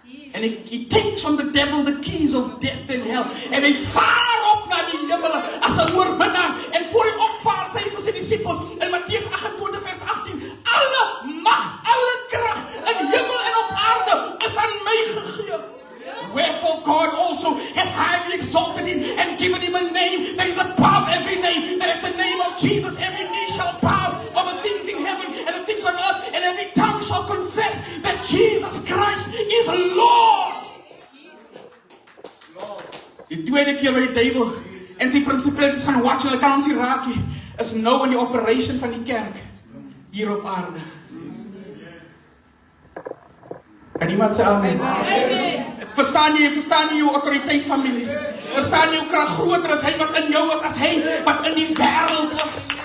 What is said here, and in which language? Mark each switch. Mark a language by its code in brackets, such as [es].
[en] And he takes from the devil the keys of death and hell. [af] En hy vaar op na die hemel as 'n oorwinnaar. En voor hy opvaar, sê hy vir sy disippels in Matteus 28 vers 18, alle mag, alle krag in hemel en op aarde is aan my gegee. [en] Wherefore God also hath highly exalted him and given him a name that is above every name, that at the name of Jesus every knee shall bow of the things in heaven and the things on earth, and every tongue shall confess that Jesus Christ is Lord. [af] Die tweede keer wat die duivel en sy principalities gaan watch, hulle kan ons nie raak nie, is nou in die operation van die kerk hier op aarde. Kan iemand sê amen? Amen. Verstaan jy jou autoriteit, familie? Verstaan jy jou krag groter is hy wat in jou is as hy wat in die wêreld is?